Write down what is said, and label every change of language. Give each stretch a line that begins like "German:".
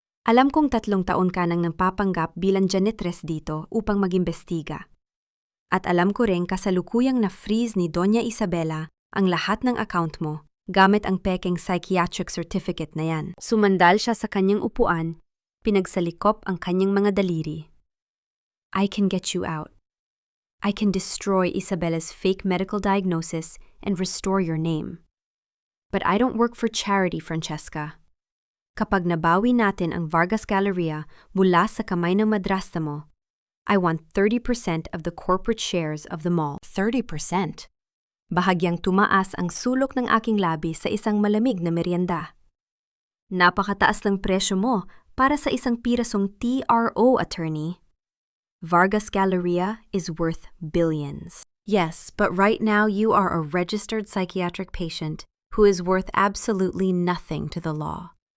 Filipino: Alam kong 3 taon ka nang napapanggap bilang janitress dito upang mag-imbestiga. At alam ko rin kasalukuyang na-freeze ni Doña Isabela ang lahat ng account mo gamit ang pekeng psychiatric certificate na yan. Sumandal siya sa kanyang upuan, pinagsalikop ang kanyang mga daliri.
English: I can get you out. I can destroy Isabela's fake medical diagnosis and restore your name. But I don't work for charity, Francesca.
Filipino: Kapag nabawi natin ang Vargas Galleria mula sa kamay ng madrasta mo,
English: I want 30% of the corporate shares of the mall.
Filipino: 30%? Bahagyang tumaas ang sulok ng aking labi sa isang malamig na merienda. Napakataas ng presyo mo para sa isang pirasong TRO, attorney.
English: Vargas Galleria is worth billions. Yes, but right now you are a registered psychiatric patient who is worth absolutely nothing to the law.